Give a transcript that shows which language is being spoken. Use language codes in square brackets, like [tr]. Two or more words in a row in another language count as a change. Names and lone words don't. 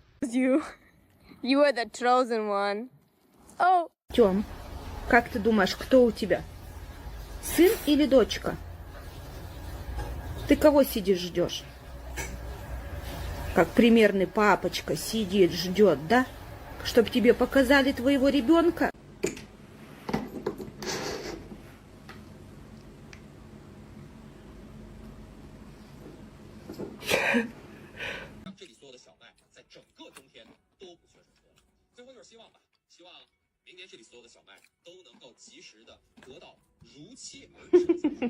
[en] chose you. You are the chosen one. Oh. [ru] Тём, как ты думаешь, кто у тебя? Сын или дочка? Ты кого сидишь ждешь? Как примерный папочка сидит, ждет, да? Чтоб тебе показали твоего ребенка? [zh] 这里所有的小麦在整个冬天都不缺水喝。最后就是希望吧，希望明年这里所有的小麦都能够及时的得到如期而至的降水。